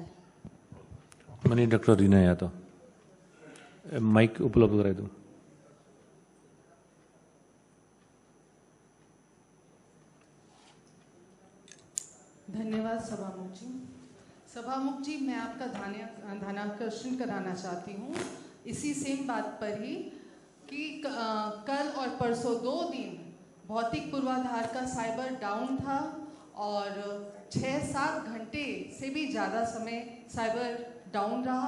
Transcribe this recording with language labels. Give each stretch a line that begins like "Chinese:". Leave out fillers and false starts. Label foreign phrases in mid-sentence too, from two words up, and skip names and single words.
Nepali: माननीय डाक्टर रिना यादव, माइक उपलब्ध गराइदिनु। धन्यवाद सभामुख जी।
Hindi: सभामुख जी, मैं आपका ध्यानाकर्षण कराना चाहती हूँ इसी सेम बात पर ही कि कल और परसों 2 दिन भौतिक पूर्वाधार का
English: cyber down
Hindi: था और 6-7 घंटे से भी ज़्यादा समय
English: cyber down
Hindi: रहा।